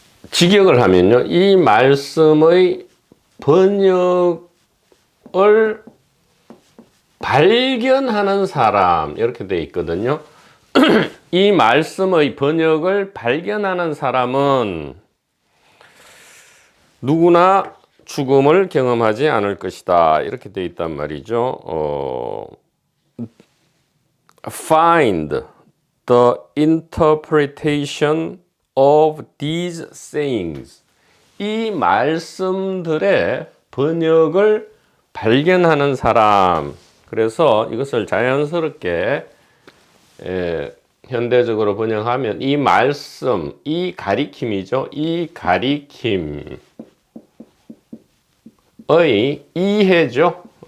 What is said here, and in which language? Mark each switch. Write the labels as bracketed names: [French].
[Korean] 직역을 하면요, 이 말씀의 번역을 발견하는 사람, 이렇게 되어 있거든요. 이 말씀의 번역을 발견하는 사람은 누구나 죽음을 경험하지 않을 것이다, 이렇게 되어 있단 말이죠. [English] Find the interpretation of these sayings. [Korean] 이 말씀들의 번역을 발견하는 사람. 그래서 이것을 자연스럽게 현대적으로 번역하면 이 말씀, 이 가리킴이죠. 이 가리킴의 이해죠.